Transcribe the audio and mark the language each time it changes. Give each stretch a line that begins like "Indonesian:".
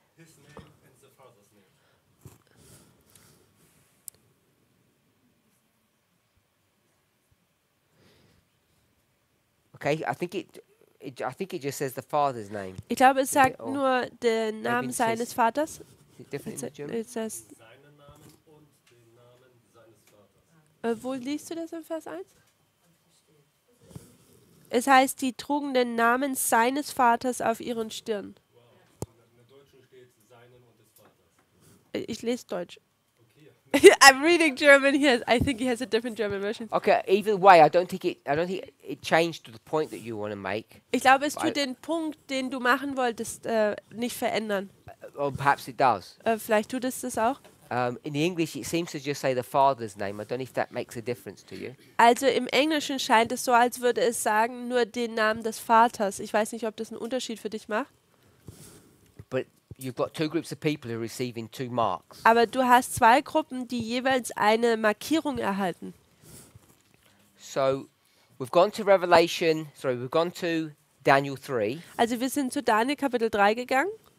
English: His name and the Father's name. Okay, I think it just says the Father's name.
German: Ich glaube, es sagt
English: Oh.
German: nur den Namen
English: it
German: seines
English: says-
German: Vaters.
English: Is it different in the German? It says,
German: Seinen Namen und den Namen seines Vaters. wo liest du das in Vers 1? Es heißt, die trugen den Namen seines Vaters auf ihren Stirn.
English: Wow.
German: In der Deutschen steht seinen und des Vaters. Ich lese Deutsch.
English: Okay. I'm reading German here. I think he has a different German version. Okay, either way, I don't think it changed to the point that you want to make.
German: Ich glaube, es Weil- tut den Punkt, den du machen wolltest, nicht verändern.
English: Or perhaps it does.
German: Vielleicht tut es das auch.
English: In the English, it seems to just say the Father's name. I don't know if that makes a difference to you.
German: Also im Englischen scheint es so, als würde es sagen, nur den Namen des Vaters. Ich weiß nicht, ob das einen Unterschied für dich macht.
English: But you've got two groups of people who are receiving two marks.
German: Aber du hast zwei Gruppen, die jeweils eine Markierung erhalten.
English: So we've gone to Daniel 3,
German: Also wir sind zu Daniel Kapitel 3 gegangen,